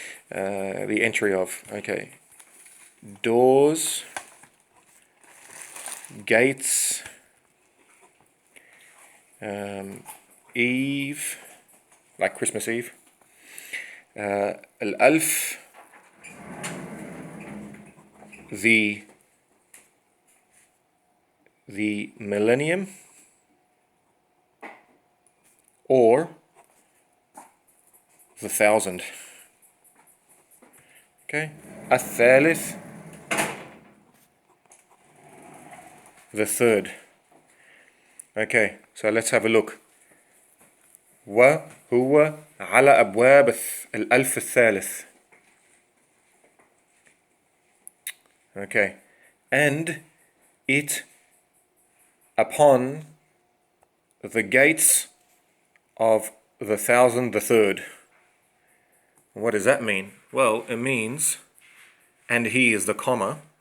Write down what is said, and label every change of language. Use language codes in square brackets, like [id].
[en] the entry of, okay, doors, gates, Eve, like Christmas Eve, al-alf, the millennium, or the thousand. Okay, الثالث, the third. Okay, so let's have a look. [ar] وهو على أبواب الألف الثالث. [en] Okay, and it upon the gates of the thousand the third. What does that mean? Well, it means, and he is the comma.